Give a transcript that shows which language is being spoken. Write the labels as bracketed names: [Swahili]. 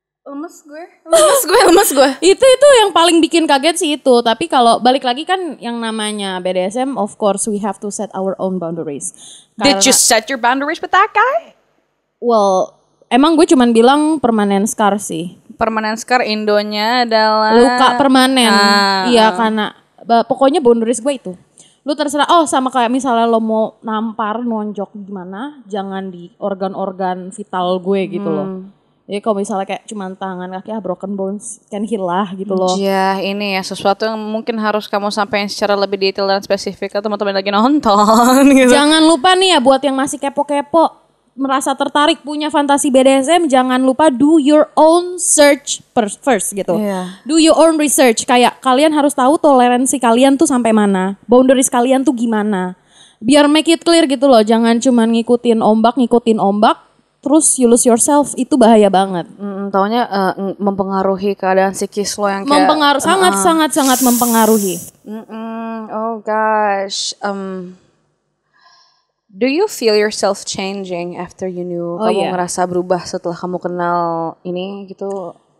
[Indonesian] Lemes gue. Itu yang paling bikin kaget sih itu. Tapi kalau balik lagi kan yang namanya BDSM, [English] of course we have to set our own boundaries. Did you set your boundaries with that guy? Well, [Indonesian] emang gue cuman bilang [English] permanent scar [Indonesian] sih. Permanent scar Indonya adalah luka permanen. Iya karena pokoknya boundaries gue itu. Lu terserah, sama kayak misalnya lo mau nampar, nonjok gimana, jangan di organ-organ vital gue gitu loh. Jadi kalau misalnya kayak cuman tangan kaki, [English] broken bones can heal [Indonesian] lah gitu loh. Ya ini ya sesuatu yang mungkin harus kamu sampaikan secara lebih detail dan spesifik ke teman-teman lagi nonton gitu. Jangan lupa nih ya buat yang masih kepo-kepo, merasa tertarik punya fantasi BDSM, jangan lupa [English] do your own search first [Indonesian] gitu. [English] Do your own research, [Indonesian] kayak kalian harus tahu toleransi kalian tuh sampai mana, boundaries kalian tuh gimana. Biar [English] make it clear [Indonesian] gitu loh, jangan cuman ngikutin ombak, terus [English] you lose yourself, [Indonesian] itu bahaya banget. Taunya mempengaruhi keadaan psikis lo yang kayak sangat mempengaruhi. [English] Oh gosh. Do you feel yourself changing after you knew? [Indonesian] Kamu ngerasa berubah setelah kamu kenal ini gitu?